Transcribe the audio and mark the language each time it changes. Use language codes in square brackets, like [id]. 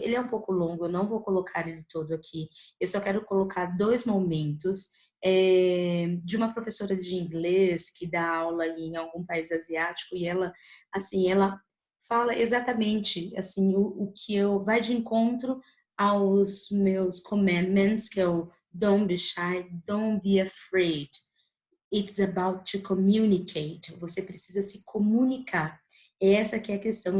[pt] Ele é um pouco longo, eu não vou colocar ele todo aqui. Eu só quero colocar 2 momentos de uma professora de inglês que dá aula em algum país asiático e ela fala exatamente assim o que eu vai de encontro aos meus commandments, que é o [en] don't be shy, don't be afraid. It's about to communicate. [pt] Você precisa se comunicar. Essa que é a questão.